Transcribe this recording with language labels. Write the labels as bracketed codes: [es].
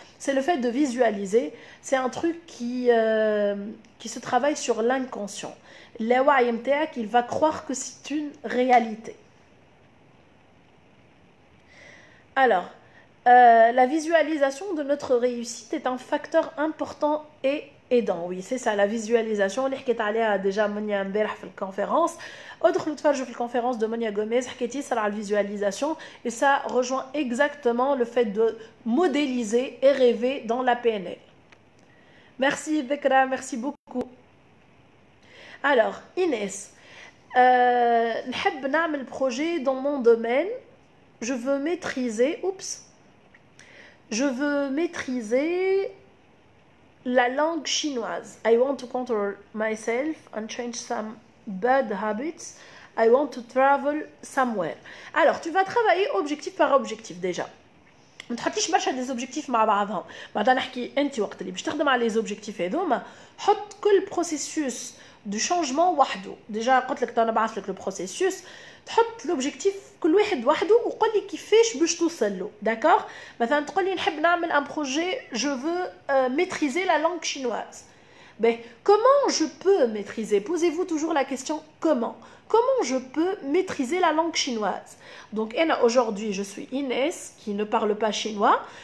[fr] C'est le fait de visualiser, c'est un truc qui se travaille sur l'inconscient. [ar] اللاوعي نتاعك [fr] il va croire que c'est une réalité. Alors la visualisation de notre réussite est un facteur important et aidant. Oui, c'est ça, la visualisation. [ar] اللي حكيت عليها déjà منيا امبارح في الكونفérence. ادخلوا تفرجوا في الكونفérence [fr] de Monia Gomez, [ar] حكيت ياسر على الفيزواليزاسيون, [fr] et ça rejoint exactement le fait de modéliser et rêver dans la PNL. Merci Bekra, merci beaucoup. Alors, Inès, [ar] نحب نعمل [fr] projet dans mon domaine. Je veux maîtriser, je veux maîtriser la langue chinoise. [en] I want to control myself and change some bad habits. I want to travel somewhere. [fr] Alors, tu vas travailler objectif par objectif déjà. [ar] ما تحطيش برشا des objectifs مع بعضهم. بعدا نحكي انت وقت اللي باش تخدم على les objectifs هذوما حط كل [fr] processus du changement [ar] وحده. déjà قلت لك انا بعث لك [fr] le processus, [ar] تحط l'objectif كل واحد وحده وقول لي كيفاش باش توصل له. [fr] d'accord? [ar] مثلا تقول لي نحب نعمل [fr] un projet, je veux maîtriser la langue chinoise. Ben, comment je peux maîtriser? Posez-vous toujours la question comment. Comment je peux maîtriser la langue chinoise? Donc aujourd'hui je suis Inès qui ne parle pas chinois.